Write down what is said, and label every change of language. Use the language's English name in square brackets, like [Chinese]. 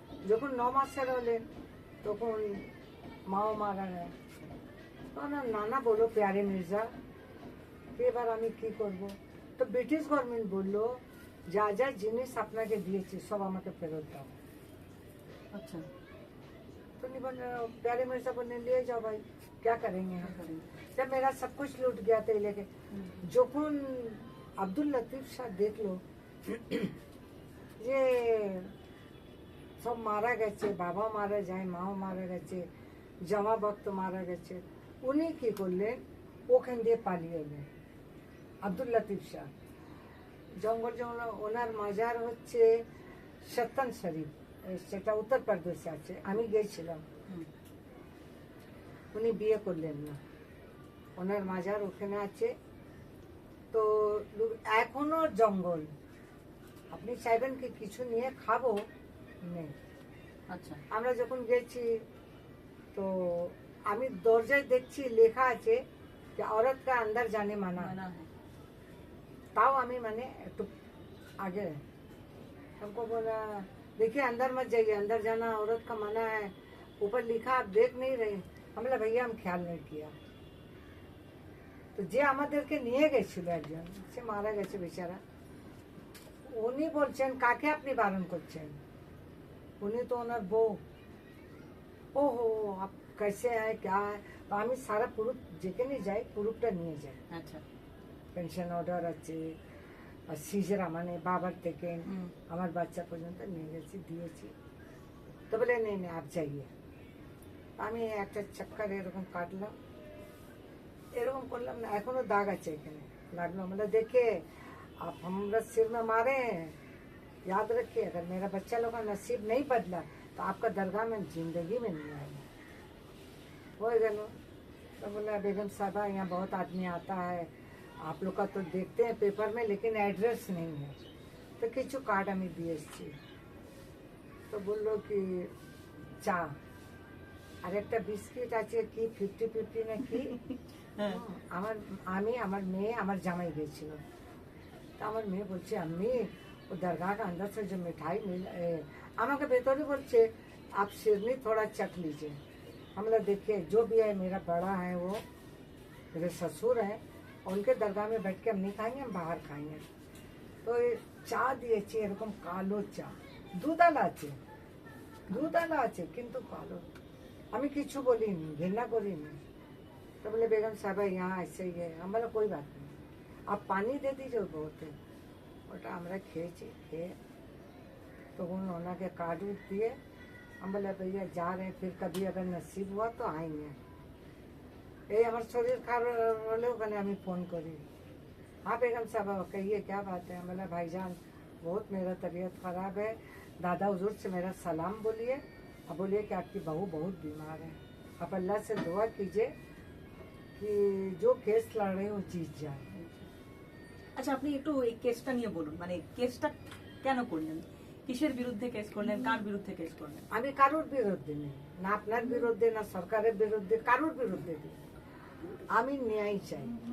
[Bangla] যখন 9 মাসের হলেন তখন মাও মারা যায়। তখন আর নানা বলো প্যারে মির্জা, এবার আমি কি করব? তো ব্রিটিশ গভর্নমেন্ট বললো যা যা জিনিস আপনাকে দিয়েছি সব আমাকে ফেরত দাও। আচ্ছা। [Hindi] तो नहीं बोल प्यारे मिर्जा बोलने लिए जाओ भाई, क्या करेंगे हम? जब मेरा सब कुछ लूट गया था लेके, [Bangla] যখন আব্দুল লতিফ শাহ দেখলো যে সব মারা গেছে, বাবা মারা যায়, মাও মারা গেছে, জামা ভক্ত মারা গেছে, উনি কি করলেন? ওখান দিয়ে পালিয়ে এলেন আব্দুল লতিফ শাহ। জঙ্গল জঙ্গল ওনার মাজার হচ্ছে সত্তন শরীফ, সেটা উত্তরপ্রদেশে আছে, আমি গিয়েছিলাম। হুম। উনি বিয়ে করলেন না, ওনার মাজার ওখানে আছে। তো এখনো জঙ্গল, আপনি চাইবেন কি কিছু নিয়ে খাবো নেই। আচ্ছা। আমরা যখন গেছি তো আমি দরজায় দেখছি লেখা আছে যে [Hindi] औरत का अंदर जाने माना है। [Bangla] মানা হ্যাঁ। [Hindi] ताओ [Bangla] আমি মানে একটু [Hindi] आगे हमको बोला देखिए अंदर मत जाइए, अंदर जाना औरत का मना है, ऊपर लिखा आप देख नहीं रहे। हम बोला भैया हम ख्याल नहीं किया। [Bangla] তো যে আমাদেরকে নিয়ে গেছিল একজন, সে মারা গেছে বেচারা, উনি বলছেন কাকে আপনি বারণ করছেন? উনি তো ওনার বউ। [Hindi] ওহো আপ कैसे है क्या है? [Bangla] তো আমি সারা পুরুষ যেখানে যাই পুরুষটা নিয়ে যাই, আচ্ছা। পেনশন অর্ডার আছে, আর সিজরা মানে বাবার থেকে হুম। আমার বাচ্চা পর্যন্ত নিয়ে গেছি, দিয়েছি। তো বলে নেই নেই [Hindi] আপ যাইয়ে। [Bangla] আমি একটা চক্কর এরকম কাটলাম, এরকম করলাম না, এখনো দাগ আছে এখানে লাগলো। আমরা দেখে [Hindi] आप हमरा सिर में मारे हैं, याद रखिए अगर मेरा बच्चा लोग का नसीब नहीं बदला तो आपका दरगाह में जिंदगी में नहीं आएगा। हो गया। तो बोला बेगम साहबा यहाँ बहुत आदमी आता है, आप लोग का तो देखते हैं पेपर में लेकिन एड्रेस नहीं है। [Bangla] तो কিছু কার্ড আমি দিয়ে এসেছি। তো বললো কি চা আর একটা বিস্কিট আছে, কি 50-50 না কি। হ্যাঁ। আমার মেয়ে আমার জামাই গেছিল। তো আমার মেয়ে বলছে [Hindi] अम्मी वो दरगाह का अंदर से जो मिठाई मिल [Bangla] আমাকে ভেতরে বলছে [Hindi] आप सिरनी थोड़ा चख लीजिए। हम लोग देखिए जो भी है मेरा बड़ा है वो मेरे ससुर हैं, उनके दरगाह में बैठ के हम नहीं खाएंगे, हम बाहर खाएंगे। [Bangla] তো চা দিয়েছি এরকম কালো চা, দুধালা আছে কিন্তু কালো। আমি কিছু বলিনি, ঘৃণা করিনি। [Hindi] तो बोले बेगम साहब यहाँ ऐसे ही है। हम बोला कोई बात नहीं, आप पानी दे दीजिए बहुत है। [Bangla] ওটা আমরা খেয়েছি, খেয়ে তখন ওনাকে কার্ড দিয়ে [Hindi] हम बोले भैया जा रहे हैं, फिर कभी अगर नसीब हुआ तो आएंगे। [Bangla] এই আমার শরীর খারাপ হলে ওখানে আমি ফোন করি, [Hindi] हाँ बेगम साहब कहिए क्या बात है। बोला भाईजान बहुत मेरा तबीयत खराब है, दादा हुजूर से मेरा सलाम बोलिए और बोलिए कि आपकी बहू बहुत बीमार है, आप अल्लाह से दुआ कीजिए कि जो केस लड़ रहे हैं वो जीत जाए। [Bangla] আচ্ছা, আপনি একটু এই কেসটা নিয়ে বলুন, মানে কেসটা কেন করলেন, কিসের বিরুদ্ধে কেস করলেন, কার বিরুদ্ধে কেস করলেন? আমি কারোর বিরুদ্ধে নেই, না আপনার বিরুদ্ধে না সরকারের বিরুদ্ধে, কারোর বিরুদ্ধে নেই। আমি ন্যায় চাই।